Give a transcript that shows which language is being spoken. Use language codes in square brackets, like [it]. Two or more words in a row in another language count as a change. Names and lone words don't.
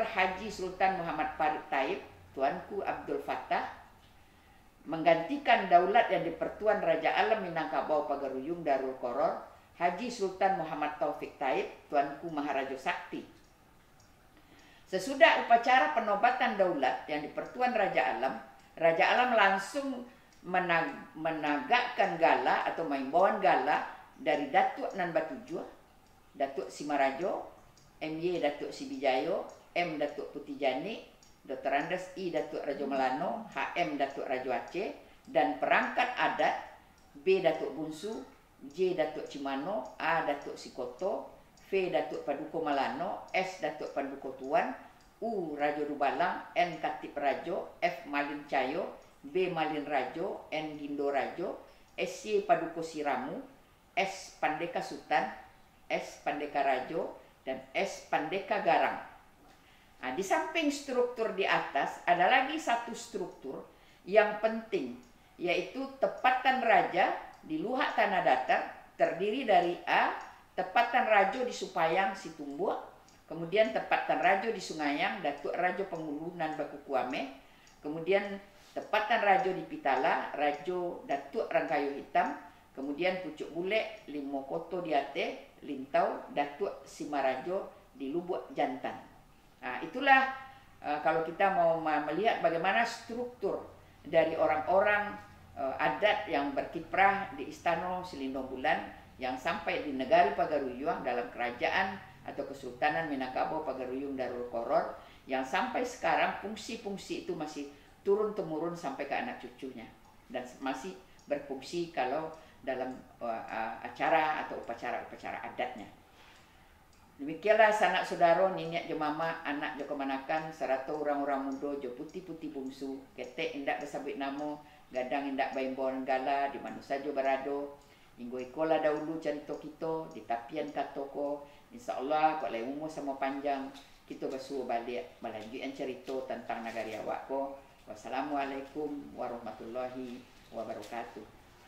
[id] Haji Sultan Muhammad Farid Taib, Tuanku Abdul Fattah, menggantikan daulat yang di-Pertuan Raja Alam Minangkabau Pagaruyung Darul Koror Haji Sultan Muhammad Taufik Taib, Tuanku Maharaja Sakti. Sesudah upacara penobatan daulat yang di-Pertuan Raja Alam langsung menagakkan gala atau maimbauan gala dari Datuk Nan Batujuh, Datuk Simarajo, MY Datuk Sibijayo, M Datuk Putih Janik, Dr. Andes I Datuk Rajo Melano, HM Datuk Rajo Aceh, dan perangkat adat B Datuk Bungsu, J Datuk Cimano, A Datuk Sikoto, V Datuk Paduko Malano, S Datuk Paduko Tuan, U Rajo Dubalang, N Katip Rajo, F Malin Cayo, B Malin Rajo, N Gindo Rajo, SC Paduko Siramu, S Pandeka Sultan, S Pandeka Rajo, dan S Pandeka Garang. Nah, di samping struktur di atas, ada lagi satu struktur yang penting, yaitu tepatan raja di Luhak Tanah Datar, terdiri dari A, tepatan rajo di Supayang Situmbua, kemudian tepatan rajo di Sungayang, Datuk Rajo Penghulu Nan Bakukuame, kemudian tepatan rajo di Pitala, Rajo Datuk Rangkayu Hitam, kemudian Pucuk Bule, Limokoto di Aceh, Lintau, Datuk Simarajo di Lubuk Jantan. Nah, itulah kalau kita mau melihat bagaimana struktur dari orang-orang adat yang berkiprah di Istana Selindung Bulan yang sampai di negari Pagaruyung dalam kerajaan atau Kesultanan Minangkabau Pagaruyung Darul Qoror yang sampai sekarang fungsi-fungsi itu masih turun-temurun sampai ke anak cucunya dan masih berfungsi kalau dalam acara atau upacara-upacara adatnya. [min] Demikianlah sanak saudara nenek jemama anak jo kemanakan serta orang-orang muda jo putih-putih bungsu ketek indak bersabit namo gadang indak baimbon gala di mana saja berado hingga ikola dahulu cerita kita di tapian katoko insyaallah kalau umur sama panjang kita bersuruh balik melanjutkan cerita tentang negara awak ko. [ar] والسلام عليكم ورحمة الله وبركاته.